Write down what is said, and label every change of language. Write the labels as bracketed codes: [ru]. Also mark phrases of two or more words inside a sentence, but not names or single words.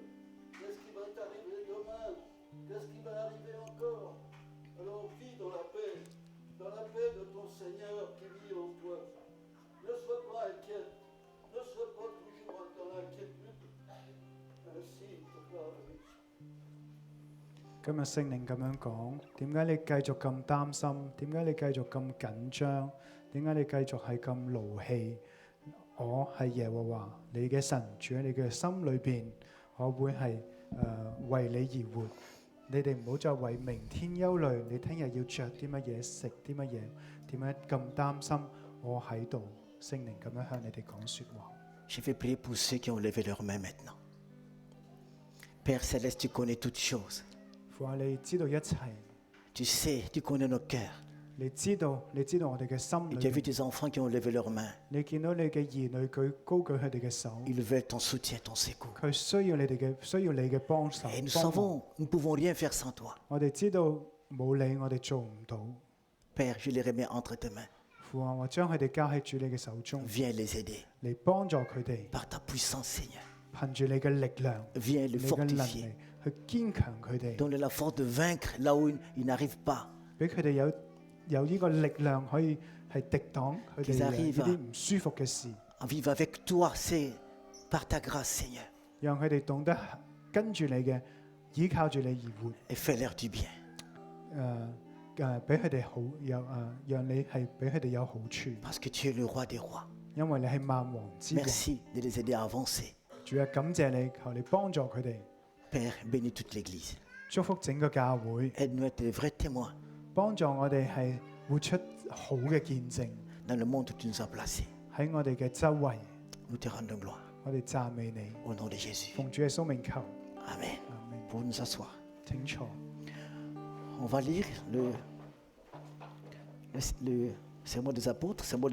[fr] Qu'est-ce qui va t'arriver demain? Qu'est-ce qui va arriver encore? Alors vis dans la paix de ton Seigneur qui vit en toi. Ne sois pas inquiète, ne sois pas toujours dans l'inquiétude. Ainsi te parle l'Esprit. [yue] 今日聖靈咁樣講，點解你繼續咁擔心？點解你繼續咁緊張？點解你繼續係咁勞氣？我係耶和華，你嘅神住喺你嘅心裏邊，我會係為你而活。你哋唔好再為明天憂慮，你聽日要着啲乜嘢，食啲乜嘢，點解咁擔心？我喺度，聖靈咁樣向你哋講説話。 [fr] Je vais prier pour ceux qui ont levé leurs mains maintenant. Père Céleste, tu connais toutes choses. [yue] 父啊，你知道一切， [fr] Tu sais, tu connais nos cœurs. [yue] 你知道我哋嘅心 [fr] Et [yue] 裏 [fr] tu as vu [yue] 邊， [fr] tes enfants qui ont levé leurs mains. [yue] 你見到你嘅兒女高舉佢哋嘅手， [fr] Ils veulent ton soutien, ton secours. [yue] 佢需要你嘅幫手。 [fr] Et nous [yue] 幫忙 [fr] savons, nous ne pouvons rien faire sans toi. [yue] 我哋知道冇你，我哋做唔到。 [fr] Père, je les remets entre tes mains. [yue] 父啊，我將佢哋交喺主你嘅手中， [fr] Viens les aider [yue] 嚟幫助佢哋， [fr] par ta puissance, Seigneur. [yue] 憑住你嘅力量， [fr] viens [yue] 你 [fr] le [yue] 嘅能 [fr] fortifier. [yue] 力去堅強佢哋， [fr] Donne-le la force de vaincre là où ils n'arrivent pas. [yue] 俾佢哋有呢個力量可以係敵擋佢哋 [fr] Qu'ils [yue] 呢 [fr] arrivent [yue] 啲唔舒服嘅事， [fr] À vivre avec toi, c'est par ta grâce, Seigneur. [yue] 讓佢哋懂得跟住你嘅，依靠住你而活。 [fr] Et fais-leur du bien. [yue] 俾佢哋好有讓你係俾佢哋有好處， [fr] Parce que tu es le roi des rois. [yue] 因為你係萬王之王。 [fr] Merci de les aider à avancer. [yue] 主啊，感謝你，求你幫助佢哋， [fr] Père, bénis toute l'Église. [yue] 祝福整個教會， [fr] Aide-nous à être des vrais témoins [yue] 幫助我哋係活出好嘅見證 [fr] dans le monde où tu nous as placés. [yue] 喺我哋嘅周圍， [fr] Nous te rendons gloire. [yue] 我哋讚美你， [fr] Au nom de Jésus. [yue] 奉主嘅蘇名求， [fr] Amen. [yue] 阿門。 [fr] Pour nous asseoir. [yue] 請坐。 [fr] On va lire le sermon des apôtres, sermon